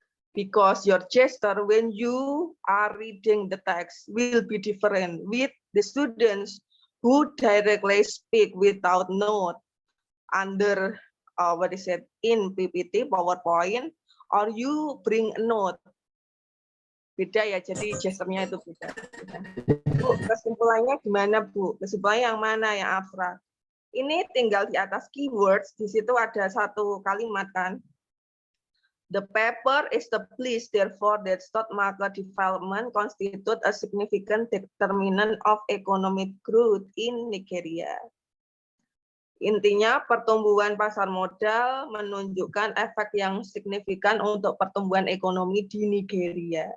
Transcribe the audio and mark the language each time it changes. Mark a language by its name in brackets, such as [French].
[English] Because your gesture when you are reading the text will be different with the students who directly speak without note under in PPT, PowerPoint, or you bring a note. [Indonesian] Beda ya, jadi gesturnya itu beda. Bu, kesimpulannya gimana Bu? Kesimpulannya yang mana yang abstrak? Ini tinggal di atas keywords, di situ ada satu kalimat kan. [English] The paper established therefore that stock market development constitute a significant determinant of economic growth in Nigeria. [Indonesian] Intinya pertumbuhan pasar modal menunjukkan efek yang signifikan untuk pertumbuhan ekonomi di Nigeria.